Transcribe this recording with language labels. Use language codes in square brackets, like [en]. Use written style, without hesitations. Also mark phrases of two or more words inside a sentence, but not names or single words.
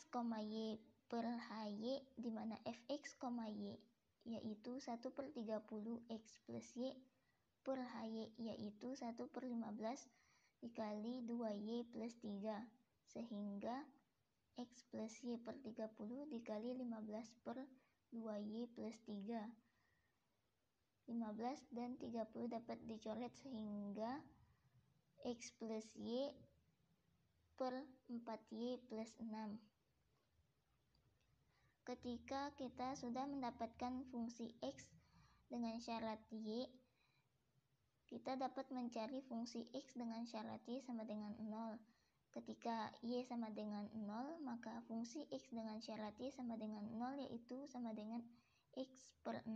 [id] y per hy, di mana fx, y yaitu 1/30 X plus Y per hy yaitu 1/15 dikali 2Y plus 3, sehingga X plus Y per 30 dikali 15 per 2Y plus 3. 15 dan 30 dapat dicoret sehingga X plus Y per 4Y plus 6. Ketika kita sudah mendapatkan fungsi X dengan syarat Y, kita dapat mencari fungsi X dengan syarat Y sama dengan 0. Ketika Y sama dengan 0, maka fungsi X dengan syarat Y sama dengan 0 yaitu sama dengan X per 6.